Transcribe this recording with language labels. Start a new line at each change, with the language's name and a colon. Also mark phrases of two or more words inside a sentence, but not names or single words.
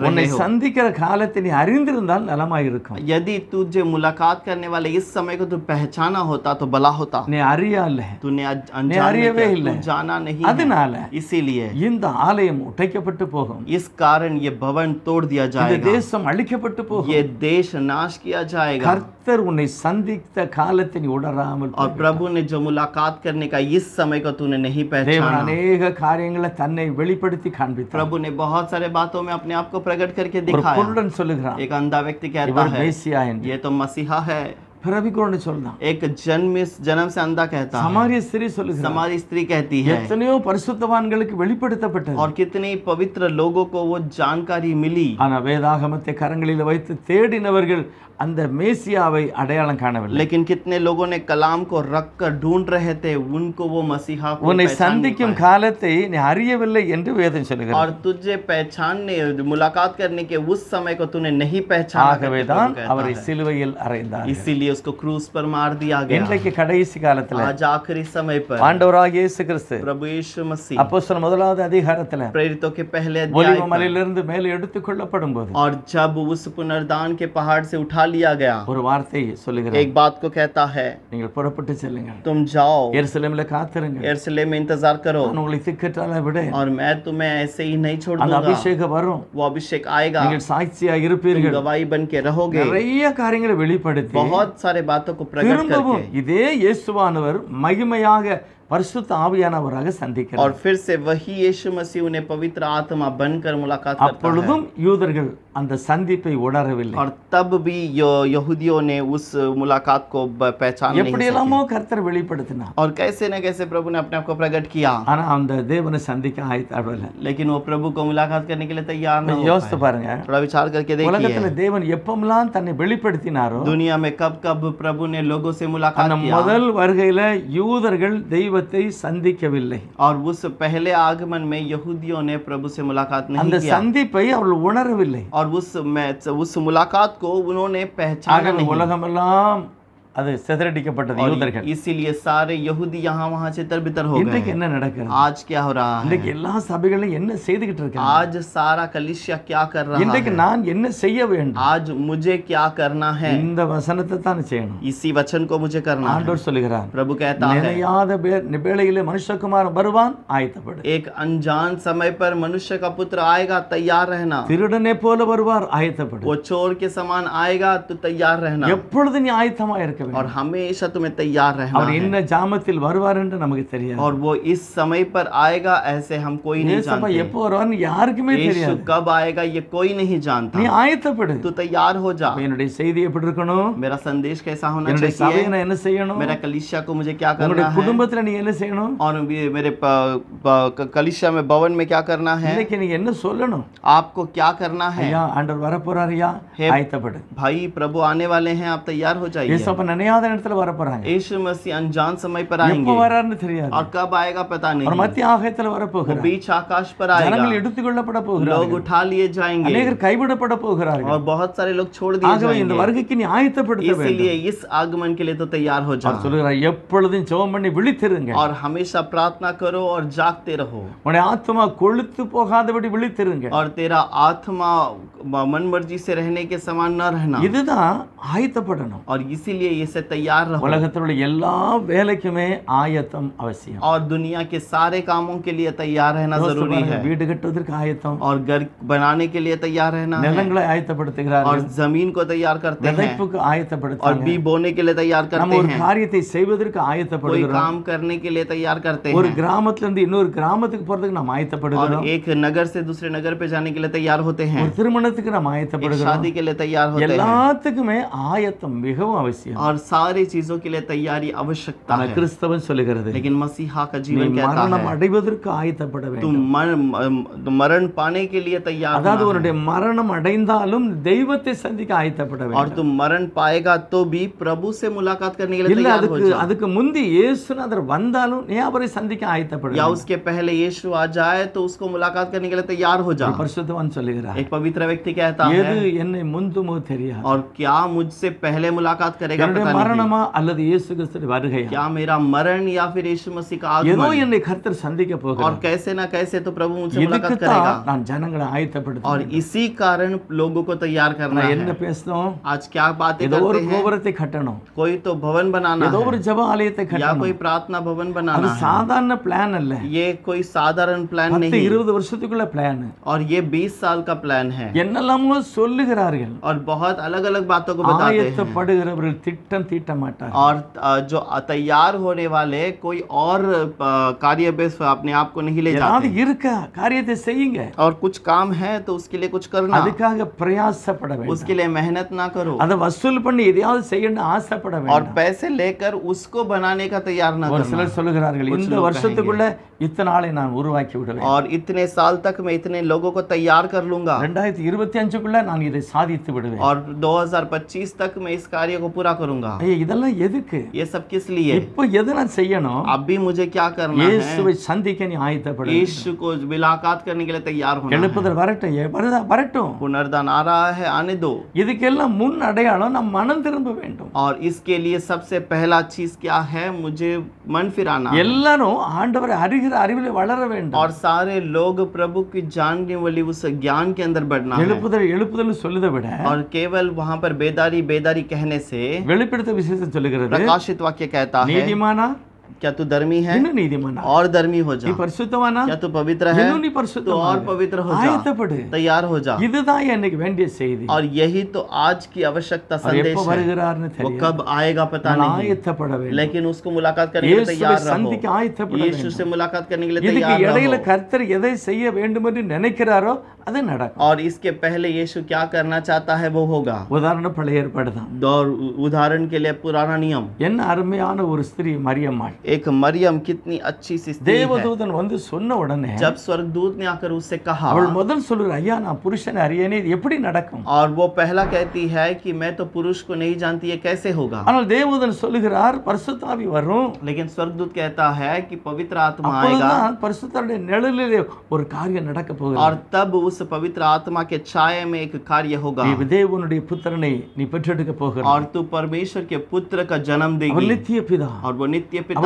Tamil: உன்னை
Hindi: रहे हो।
Tamil: சந்திக்கிற காலத்தை நீ அறிந்திருந்தால் நலமாயிருக்கும்.
Hindi: यदि तुझे मुलाकात करने वाले इस समय को तू पहचाना होता तो भला होता।
Tamil: நீ அறியல.
Hindi: तूने
Tamil: நீ
Hindi: अनजान में
Tamil: அறியவே
Hindi: किया,
Tamil: இல்லை.
Hindi: तू जाना नहीं
Tamil: அதனால
Hindi: है। इसीलिए
Tamil: இந்த ஆலயம் உடைக்கப்பட்டு போகும்.
Hindi: इस कारण ये भवन तोड़ दिया
Tamil: இந்த
Hindi: जाएगा,
Tamil: தேசம் அழிக்கப்பட்டு போகும்.
Hindi: ये देश नाश किया जाएगा।
Tamil: கர்த்தர் உன்னை சந்தித்த காலத்தை நீ உணராமல்
Hindi: और प्रभु ने जो मुलाकात करने का इस समय को तूने नहीं
Tamil: தேவன்
Hindi: पहचाना।
Tamil: அநேக காரியங்களை தன்னை வெளிப்படுத்தி காண்பித்தார்.
Hindi: प्रभु ने बहुत सारे बातों में अपने आप को प्रकट करके
Tamil: ஒரு
Hindi: दिखाया।
Tamil: குருடன் சொல்லுகிறான்,
Hindi: एक अंधा व्यक्ति कहता
Tamil: இவர்
Hindi: है
Tamil: மேசியா என்று.
Hindi: ये तो मसीहा है।
Tamil: பிறவி குருடன் சொல்றான்.
Hindi: एक जन्म से अंधा कहता है।
Tamil: சமாரிய ஸ்திரீ சொல்லுகிறான்,
Hindi: हमारी स्त्री कहती है।
Tamil: எத்தனையோ பரிசுத்தவான்களுக்கு வெளிப்படுத்தப்பட்டது.
Hindi: और कितने पवित्र लोगों को वो जानकारी मिली,
Tamil: ஆனா வேதாகமத்தை கரங்களில் வைத்து தேடினவர்கள் அந்த மேசியாவை அடையாளம் காணவில்லை.
Hindi: लेकिन कितने लोगों ने कलाम को रख कर ढूंढ रहे थे, उनको वो मसीहा को
Tamil: உன்னை
Hindi: पहचान नहीं
Tamil: சந்திக்கும்
Hindi: पाए।
Tamil: காலத்தை நீ அறியவில்லை என்று வேதம் சொல்லுகிறது.
Hindi: और तुझे पहचानने मुलाकात करने के उस समय को तूने नहीं पहचाना करके
Tamil: ஆகவே
Hindi: प्रभु
Tamil: தான்
Hindi: कहता
Tamil: அவரை
Hindi: है।
Tamil: சிலுவையில் அறைந்தார்.
Hindi: इसीलिए उसको क्रूस पर मार दिया गया।
Tamil: இன்றைக்கு கடைசி காலத்துல
Hindi: आज आखिरी समय पर
Tamil: ஆண்டவராகிய இயேசு கிறிஸ்து
Hindi: प्रभु यीशु मसीह
Tamil: அப்போஸ்தலர் முதலாவது அதிகாரத்துல
Hindi: प्रेरितों के पहले
Tamil: ஒலிவ
Hindi: अध्याय पर,
Tamil: மலையிலிருந்து மேலே எடுத்துக் கொள்ளப்படும் போது
Hindi: और जब उस पुनर्दान के पहाड़ से उठा लिया गया,
Tamil: ஒரு வார்த்தை சொல்லுகிறார்,
Hindi: एक बात को कहता है,
Tamil: நீங்கள் புறப்பட்டு செல்லுங்கள்,
Hindi: तुम जाओ
Tamil: எருசலேமில் காத்திருங்க,
Hindi: यरूशलेम में इंतजार करो,
Tamil: நான் உங்களை திக்கற்றால விட
Hindi: और मैं तुम्हें ऐसे ही नहीं छोड़
Tamil: அந்த
Hindi: दूंगा।
Tamil: அபிஷேகம் வரும்,
Hindi: वो अभिषेक आएगा,
Tamil: நீங்கள் சாட்சியா
Hindi: तुम
Tamil: இருப்பீர்கள்.
Hindi: गवाही बन के रहोगे।
Tamil: நிறைய காரியங்களை வெளிப்படுத்தி
Hindi: बहुत सारे बातों को प्रकट
Tamil: திரும்பவும்
Hindi: करके,
Tamil: இதே இயேசுவானவர் மகிமையாக பரிசுத்த ஆவியானவராக சந்திக்கிறார்.
Hindi: और फिर से वही यीशु मसीह उन्हें पवित्र आत्मा बनकर मुलाकात करता है।
Tamil: அப்பொழுதும் யூதர்கள் அந்த சந்திப்பை உணரவில்லை.
Hindi: और तब भी यहूदियों ने उस मुलाकात को पहचान नहीं
Tamil: எப்படியெல்லாமோ
Hindi: सके।
Tamil: கர்த்தர் வெளிப்படுத்தினார்.
Hindi: और कैसे न कैसे प्रभु ने अपने आप को प्रकट किया,
Tamil: ஆனா அந்த தேவனை சந்திக்க ஆயத்தப்படல.
Hindi: लेकिन वो प्रभु को मुलाकात करने के लिए तैयार नहीं हो
Tamil: யோசித்து
Hindi: पाए।
Tamil: பாருங்க,
Hindi: थोड़ा विचार करके
Tamil: உலகத்துல
Hindi: देखिए,
Tamil: தேவன் எப்பமெல்லாம் தன்னை வெளிப்படுத்தினாரோ
Hindi: दुनिया में कब कब प्रभु ने लोगों से
Tamil: அந்த
Hindi: मुलाकात किया,
Tamil: முதல் வருகையில யூதர்கள் தெய்வத்தை சந்திக்கவில்லை.
Hindi: और उस पहले आगमन में यहूदियों ने प्रभु से मुलाकात
Tamil: அந்த
Hindi: नहीं किया,
Tamil: சந்திப்பை அவர்கள் உணரவில்லை.
Hindi: और उस मुलाकात को उन्होंने पहचाना
Tamil: ஆகவே
Hindi: नहीं।
Tamil: உலகமெல்லாம் அது சிதறடிக்கப்பட்டது
Hindi: और
Tamil: யூதர்கள்.
Hindi: इसीलिए सारे यहूदी यहाँ वहाँ से तितर हो
Tamil: இன்றைக்கு
Hindi: गए।
Tamil: என்ன நடக்கிறது?
Hindi: आज क्या हो रहा है?
Tamil: இன்றைக்கு எல்லா சபைகளும் என்ன செய்துகிட்டு இருக்காங்க?
Hindi: आज सारा कलिसिया क्या कर रहा
Tamil: இன்றைக்கு
Hindi: है?
Tamil: நான் என்ன செய்ய வேண்டும்?
Hindi: आज मुझे क्या करना है?
Tamil: இந்த வசனத்தை தான் செய்யணும்.
Hindi: इसी वचन को मुझे करना है।
Tamil: ஆண்டவர் சொல்லுகிறார்,
Hindi: प्रभु कहता है,
Tamil: நினையாத வேளையிலே மனுஷகுமாரன் வருவான், ஆயத்தப்படு.
Hindi: एक अनजान समय पर मनुष्य का पुत्र आएगा, तैयार रहना।
Tamil: திருடனை போல வருவார், ஆயத்தப்படு.
Hindi: वो चोर के समान आएगा, तो तैयार रहना।
Tamil: எப்பொழுது நீ ஆயத்தமா இருக்க
Hindi: और
Tamil: வேண்டும்.
Hindi: हमेशा तुम्हें तैयार रहना
Tamil: அவர்
Hindi: है।
Tamil: என்ன ஜாமத்தில் வருவார் என்று நமக்கு தெரியாது.
Hindi: और वो इस समय पर आएगा, ऐसे हम कोई नहीं
Tamil: இயேசுப்பா
Hindi: जानते।
Tamil: எப்போ வருவார்னு யாருக்குமே
Hindi: यीशु
Tamil: தெரியாது.
Hindi: कब आएगा ये कोई नहीं जानता।
Tamil: நீ ஆயத்தப்படு.
Hindi: तू तैयार हो जा।
Tamil: என்னுடைய செய்தி எப்படி இருக்கணும்?
Hindi: मेरा संदेश कैसा होना
Tamil: என்னுடைய சபையை
Hindi: चाहिए?
Tamil: நான் என்ன செய்யணும்?
Hindi: मेरा कलिसिया को मुझे क्या
Tamil: உங்களுடைய
Hindi: करना है?
Tamil: குடும்பத்துல நீ என்ன செய்யணும்?
Hindi: और मेरे कलिसिया में भवन में क्या करना है?
Tamil: இன்னைக்கு நீ என்ன சொல்லணும்?
Hindi: आपको क्या करना है?
Tamil: ஐயா ஆண்டவர் வரப்போறாருயா,
Hindi: हे-
Tamil: ஆயத்தப்படு.
Hindi: भाई प्रभु आने वाले हैं, आप तैयार हो जाइए।
Tamil: இயேசுப்பா நினையாத இடத்துல வரப்போறாங்க.
Hindi: यीशु मसीह अनजान समय पर
Tamil: எப்போ
Hindi: आएंगे,
Tamil: வராருன்னு தெரியாது.
Hindi: और कब आएगा पता
Tamil: அவர்
Hindi: नहीं।
Tamil: மத்திய ஆகாயத்துல
Hindi: वो
Tamil: வரப்போகிறார்.
Hindi: बीच आकाश पर
Tamil: ஜனங்கள்
Hindi: आएगा,
Tamil: எடுத்துக்கொள்ளப்பட
Hindi: लोग
Tamil: போகிறார்கள்.
Hindi: उठा लिए जाएंगे,
Tamil: அநேகர் கைவிடப்பட போகிறார்கள்.
Hindi: और बहुत सारे लोग छोड़ दिए
Tamil: ஆகவே இந்த
Hindi: जाएंगे।
Tamil: வருகைக்கு நீ ஆயத்தப்படுத்த வேண்டும்.
Hindi: इसीलिए इस आगमन के लिए तो तैयार हो
Tamil: அவர்
Hindi: जाओ,
Tamil: சொல்லுகிறார், எப்பொழுதும் ஜெபம் பண்ணி விழித்திருங்க.
Hindi: और हमेशा प्रार्थना करो और जागते रहो,
Tamil: உன்னுடைய ஆத்மா கொழுத்து போகாதபடி விழித்திருங்க.
Hindi: और तेरा आत्मा मन मर्जी से रहने के समान न रहना।
Tamil: இதுதான் ஆயத்தப்படணும்.
Hindi: और इसीलिए इसे तैयार रहो।
Tamil: உலகத்தில் உள்ள எல்லா வேலைக்குமே ஆயத்தம் அவசியம்.
Hindi: और दुनिया के सारे कामों के लिए तैयार रहना जरूरी है।
Tamil: வீடு கட்டுவதற்கு ஆயத்தம்,
Hindi: और घर बनाने के लिए तैयार रहना है,
Tamil: நிலங்களை
Hindi: और
Tamil: ஆயத்தப்படுத்துகிறார்கள்,
Hindi: जमीन को तैयार करते हैं,
Tamil: விதைப்புக்கு
Hindi: और
Tamil: ஆயத்தப்படுத்துறாங்க.
Hindi: बीज बोने के लिए तैयार
Tamil: நம்ம
Hindi: करते
Tamil: ஒரு
Hindi: हैं,
Tamil: காரியத்தை செய்வதற்கு
Hindi: कोई
Tamil: ஆயத்தப்படுகிறோம்.
Hindi: काम करने के लिए तैयार करते
Tamil: ஒரு
Hindi: हैं,
Tamil: கிராமத்துல இருந்து இன்னொரு கிராமத்துக்கு போறதுக்கு நாம்
Hindi: और
Tamil: ஆயத்தப்படுகிறோம்.
Hindi: एक नगर से दूसरे नगर पे जाने के लिए तैयार होते हैं,
Tamil: ஒரு திருமணத்துக்கு நாம்
Hindi: एक
Tamil: ஆயத்தப்படுகிறோம்.
Hindi: शादी के लिए तैयार होते हैं,
Tamil: எல்லாத்துக்குமே ஆயத்தம் மிகவும் அவசியம்.
Hindi: और सारी चीजों के लिए तैयारी आवश्यकता
Tamil: ஆனா
Hindi: है।
Tamil: கிறிஸ்தவன் சொல்லுகிறது,
Hindi: लेकिन मसीहा का
Tamil: நீ
Hindi: जीवन कहता
Tamil: மரணம்
Hindi: है
Tamil: அடைவதற்கு ஆயத்தப்பட
Hindi: तुम
Tamil: வேண்டும்.
Hindi: मरण पाने के लिए तैयार
Tamil: அதாவது
Hindi: होना है।
Tamil: உன்னுடைய மரணம் அடைந்தாலும் தெய்வத்தை சந்திக்க ஆயத்தப்பட
Hindi: और
Tamil: வேண்டும்.
Hindi: तुम मरण पाएगा तो भी प्रभु से मुलाकात करने के लिए
Tamil: இல்ல
Hindi: तैयार हो
Tamil: அதுக்கு
Hindi: जाओ,
Tamil: அதுக்கு முந்தி இயேசுநாதர் வந்தாலும் நீ அவரை சந்திக்க ஆயத்தப்பட
Hindi: या
Tamil: வேண்டும்.
Hindi: उसके पहले यीशु आ जाए तो उसको मुलाकात करने के लिए तैयार हो जाओ।
Tamil: பரிசுத்தவான் சொல்லுகிறார்,
Hindi: एक पवित्र व्यक्ति कहता
Tamil: எது
Hindi: है,
Tamil: என்னை முந்துமோ தெரியாது,
Hindi: और क्या मुझसे पहले मुलाकात करेगा
Tamil: என்னுடைய என்னுடைய
Hindi: पता नहीं
Tamil: மரணமா அல்லது இயேசு கிறிஸ்துவின் வருகையா
Hindi: क्या मेरा मरण या फिर यीशु मसीह का
Tamil: ஏதோ
Hindi: आगमन,
Tamil: என்னை கர்த்தர் சந்திக்க
Hindi: और
Tamil: போகிறார்.
Hindi: कैसे ना कैसे तो प्रभु मुझसे मुलाकात
Tamil: இதுக்குத்தான்
Hindi: करेगा,
Tamil: நான் ஜனங்களை ஆயத்தப்படுத்த
Hindi: और इसी कारण लोगों को तैयार करना
Tamil: நான்
Hindi: है।
Tamil: என்ன பேசணும்?
Hindi: आज क्या बातें
Tamil: ஏதோ ஒரு
Hindi: करते हैं,
Tamil: கோபுரத்தை கட்டணும்,
Hindi: कोई तो भवन बनाना
Tamil: ஏதோ
Hindi: है
Tamil: ஒரு ஜெப ஆலயத்தை
Hindi: या
Tamil: கட்டணும்.
Hindi: कोई प्रार्थना भवन
Tamil: அது
Hindi: बनाना है।
Tamil: சாதாரண பிளான் அல்ல.
Hindi: ये कोई साधारण प्लान
Tamil: 10
Hindi: नहीं,
Tamil: 20 வருஷத்துக்குள்ள பிளான்.
Hindi: और ये 20 साल का प्लान है,
Tamil: என்னெல்லாமோ சொல்லுகிறார்கள்.
Hindi: और बहुत अलग अलग बातों को बताते हैं।
Tamil: ஆயத்தப்படுகிறவர்கள் திட்டம் தீட்ட மாட்டார்.
Hindi: और जो तैयार होने वाले कोई और कार्य पे अपने आप को नहीं ले
Tamil: ஏதாவது
Hindi: जाते,
Tamil: இருக்கா காரியத்தை செய்யுங்க.
Hindi: और कुछ काम है तो उसके लिए कुछ करना,
Tamil: அதுக்காக பிரயாசப்பட வேண்டும்.
Hindi: उसके लिए मेहनत ना करो,
Tamil: அதை வசூல் பண்ணி எதையாவது செய்யணும்னு ஆசைப்பட
Hindi: और
Tamil: வேண்டும்.
Hindi: पैसे लेकर उसको बनाने का तैयार ना
Tamil: ஒரு
Hindi: करना।
Tamil: சிலர் சொல்லுகிறார்கள்
Hindi: कुछ
Tamil: இந்த
Hindi: लोग
Tamil: வருஷத்துக்குள்ள இத்தனை ஆளை நான் உருவாக்கி விடுவேன்.
Hindi: और इतने साल तक मैं इतने लोगों को तैयार कर लूंगा,
Tamil: 2025க்குள்ள நான் இதை சாதித்து விடுவேன்.
Hindi: और 2025 तक मैं इस कार्य को पूरा करूंगा।
Tamil: ஐயா இதெல்லாம் எதுக்கு?
Hindi: ये सब किस लिए?
Tamil: இப்போ எது நான் செய்யணும்?
Hindi: अभी मुझे क्या करना है?
Tamil: இயேசுவை சந்திக்க நீ ஆயத்தப்பட வேண்டும்.
Hindi: यीशु को मुलाकात करने के लिए तैयार होना है।
Tamil: எழுப்புதல் வரட்டும், வரட்டும்.
Hindi: पुनर्दान आ रहा है, आने दो।
Tamil: இதுக்கெல்லாம் முன் அடையாளம் நம் மனம் திரும்ப வேண்டும்.
Hindi: और इसके लिए सबसे पहला चीज क्या है? मुझे मन फिराना है।
Tamil: எல்லாரும் ஆண்டவரை அறிகிற அறிவிலே வளர வேண்டும்.
Hindi: और सारे लोग प्रभु की जानने वाली उस ज्ञान के अंदर बढ़ना है।
Tamil: எழுப்புதல் சொல்லுதை விட
Hindi: और केवल वहां पर बेदारी कहने से
Tamil: வெளிப்படுத்த விசேஷம் சொல்லுகிறது
Hindi: प्रकाशित वाक्य कहता है,
Tamil: நீதிமானா
Hindi: क्या तू धर्मी है?
Tamil: இன்னும் நீதிமானா,
Hindi: और धर्मी हो
Tamil: நீ
Hindi: जा।
Tamil: பரிசுத்தவானா,
Hindi: क्या तू पवित्र है?
Tamil: இன்னும் நீ
Hindi: तो और
Tamil: பரிசுத்தவானா.
Hindi: पवित्र हो जा,
Tamil: ஆயத்தப்படு.
Hindi: तैयार हो जा।
Tamil: இதுதான் எனக்கு வேண்டிய செய்தி.
Hindi: और यही तो आज की आवश्यकता
Tamil: அவர்
Hindi: संदेश
Tamil: எப்ப
Hindi: है।
Tamil: வருகிறார்னு
Hindi: वो
Tamil: தெரியும்.
Hindi: कब आएगा पता
Tamil: நான்
Hindi: नहीं,
Tamil: ஆயத்தப்பட வேண்டும்.
Hindi: लेकिन उसको मुलाकात करने के लिए
Tamil: இயேசுவை
Hindi: तैयार
Tamil: சந்திக்க
Hindi: रहो।
Tamil: ஆயத்தப்பட
Hindi: यीशु
Tamil: வேண்டும்.
Hindi: से मुलाकात करने के लिए
Tamil: இதுக்கு
Hindi: तैयार
Tamil: இடையில
Hindi: रहो।
Tamil: கர்த்தர் எதை செய்ய வேண்டும் என்று நினைக்கிறாரோ அது நடக்கும்.
Hindi: और इसके पहले यीशु क्या करना चाहता है वो होगा।
Tamil: உதாரணம் பழைய ஏற்பாடு தான்.
Hindi: और उदाहरण के लिए पुराना नियम,
Tamil: என்ன அருமையான ஒரு ஸ்திரீ மரியம்மாள்.
Hindi: एक मरियम कितनी अच्छी सी स्त्री है।
Tamil: தேவதூதன் வந்து சொன்ன உடனே
Hindi: जब स्वर्गदूत ने आकर उससे कहा,
Tamil: அவள் முதல் சொல்லுற ஐயா நான் புருஷனை அறியேனே இது எப்படி நடக்கும்?
Hindi: और वो पहला कहती है कि मैं तो पुरुष को नहीं जानती, ये कैसे होगा?
Tamil: ஆனால் தேவதூதன் சொல்லுகிறார் பரிசுத்தாவி வரும்.
Hindi: लेकिन स्वर्गदूत कहता है कि पवित्र आत्मा आएगा,
Tamil: அப்பொழுதுதான் பரிசுத்தருடைய நிழலிலே ஒரு காரியம் நடக்க போகிறது.
Hindi: और तब उस पवित्र आत्मा के छाया में एक कार्य होगा,
Tamil: நீ தேவனுடைய புத்திரனை நீ பெற்றெடுக்க போகிறாய்.
Hindi: और तू परमेश्वर के पुत्र का जन्म
Tamil: அவர்
Hindi: देगी,
Tamil: நித்திய பிதா,
Hindi: और वो नित्य पिता,